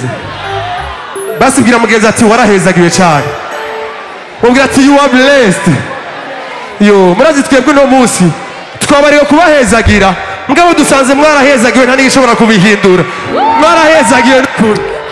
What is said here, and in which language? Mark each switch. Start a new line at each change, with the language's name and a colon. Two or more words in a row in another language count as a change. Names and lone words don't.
Rundi: Basi bwira mugenzi ati warahezagiwe cyane. Mubwira ati
English: you are blessed.
Rundi: Yo, murazi twebwe no munsi twabariwe kubahezagira. Mugabo dusanze mwarahezagiwe nta n'igishobora kubihindura. Mwarahezagiwe n'ukuri.